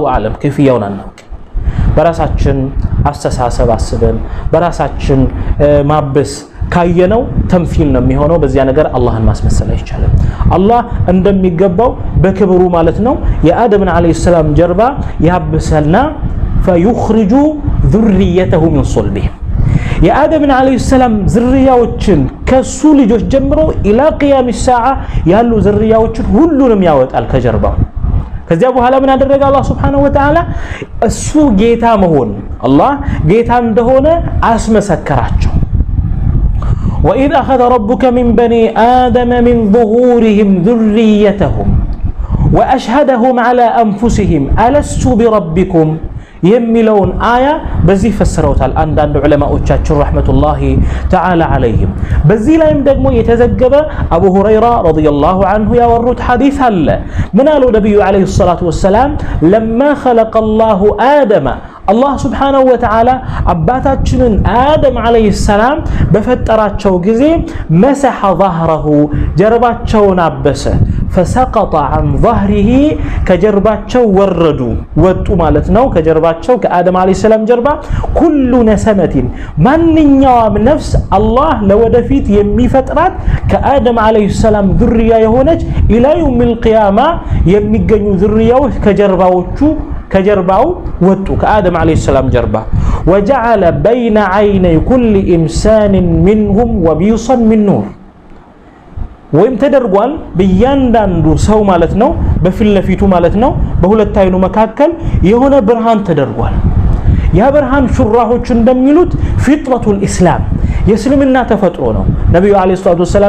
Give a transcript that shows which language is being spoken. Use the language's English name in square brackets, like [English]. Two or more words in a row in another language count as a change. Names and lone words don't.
[Amharic] አለም ከፍያውን አናውቅ። በራሳችን አስተሳሰብ አስበን በራሳችን ማበስ ካየነው ተምሲል ነው የሚሆነው። በዚያ ነገር አላህን ማስመሰል አይቻልም። አላህ እንደሚገባው በክብሩ ማለት ነው የአደምን [Arabic] عليه السلام [Amharic] ጀርባ ያብሰልና [Arabic] فيخرج ذريته من صلبه [Amharic] የአደምን አለይሂ ሰላም ዝርያዎችን ከሱ ልጆች ጀምሮ [Arabic] إلى قيام [Amharic] الساعه ያሉ ዝርያዎችን ሁሉንም ያወጣል ከጀርባው። ከዚያ በኋላ ምን አደረገ አላህ [Arabic] سبحانه وتعالى? [Amharic] እሱ ጌታ መሆን አላህ ጌታ እንደሆነ አስመሰከራቸው። [Arabic] وإذ أخذ ربك من بني آدم من ظهورهم ذريتهم وأشهدهم على أنفسهم ألست بربكم የሚለውን አያ [Amharic] በዚህ ፈስረውታል አንዳንድ ዑለማዎቻችን [Arabic] رحمة الله تعالى عليهم። [Amharic] በዚህ ላይም ደግሞ የተዘገበ አቡ ሁረይራ [Arabic] رضي الله عنه [Amharic] ያወሩት ሐዲስ አለ። ምን አሉ ነብዩ [Arabic] عليه الصلاة والسلام لما خلق الله آدم [Amharic] አላህ [Arabic] سبحانه و [Amharic] Ta'ala አባታችንን አደም [Arabic] عليه السلام [Amharic] በፈጠራቸው ጊዜ [Arabic] مسح ظهره [Amharic] ጀርባቸውን አበሰ [Arabic] فسقط عن ظهره [Amharic] كجرباቸው ወረዱ ወጡ ማለት ነው ከጀርባቸው ከአደም [Arabic] عليه السلام [Amharic] ጀርባ [Arabic] كل نسمة [Amharic] ማንኛውም ነፍስ አላህ ለወደፊት የሚፈጥራት ከአደም [Arabic] عليه السلام [Amharic] ذرያ የሆነች [Arabic] الى يوم القيامه [Amharic] የሚገኙ ذرያዎች ከጀርባው ወጡ ከአደም [Arabic] عليه السلام [Amharic] ጀርባ [Arabic] وجعل بين عيني كل انسان منهم وبيصا من نور [Amharic] ወይም ተደርጓል በእያንዳንዱ ሰው ማለት ነው በፊት ለፊቱ ማለት ነው በሁለት አይኑ መካከል የሆነ ብርሃን ተደርጓል ያ ብርሃን ሹራሆች እንደሚሉት [Arabic] فطرة الإسلام [Amharic] የእስልምና ተፈጥሮ ነው ነብዩ [Arabic] عليه الصلاة والسلام